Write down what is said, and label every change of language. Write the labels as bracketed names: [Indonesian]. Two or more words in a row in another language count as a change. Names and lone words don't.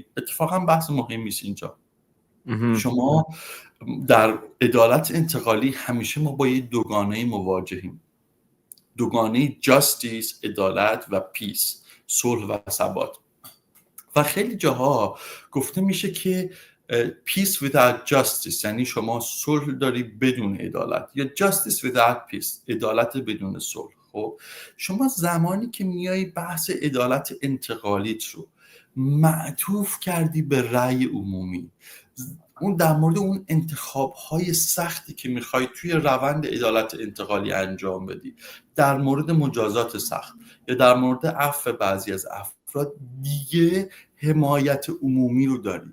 [Persian] اتفاقا بحث مهمی است اینجا. شما در عدالت انتقالی همیشه ما با یه دوگانه مواجهیم، دوگانه جاستیس، عدالت، و پیس، صلح و ثبات. و خیلی جاها گفته میشه که [English] peace without justice، [Persian] یعنی شما صلح داری بدون عدالت، یا [English] justice without peace، [Persian] عدالت بدون صلح. خب شما زمانی که میای بحث عدالت انتقالیت رو معطوف کردی به رأی عمومی، اون در مورد اون انتخاب‌های سختی که میخوای توی روند عدالت انتقالی انجام بدی، در مورد مجازات سخت یا در مورد عفو بعضی از افراد، دیگه حمایت عمومی رو داری.